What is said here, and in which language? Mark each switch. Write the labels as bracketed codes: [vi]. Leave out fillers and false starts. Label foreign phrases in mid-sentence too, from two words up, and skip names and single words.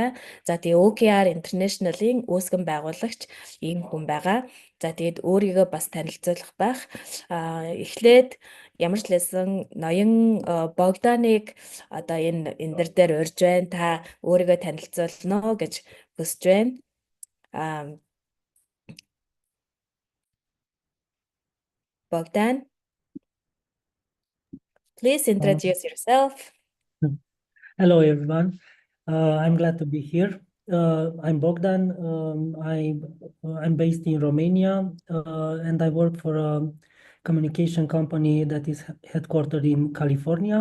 [mn] За тэгээ OKR International-ийн үүсгэн байгуулагч ийм хүн байгаа. За тэгээд өөрийгөө бас танилцуулах байх. Эхлээд ямар ч лсэн ноён Богданыг одоо энэ дээр урьж байна. Та өөрийгөө танилцуулно гэж хүсэж байна. [en] Bogdan, please introduce yourself. Hello, everyone. I'm glad to be here. I'm Bogdan. I'm based in Romania, and I work for a communication company that is headquartered in California.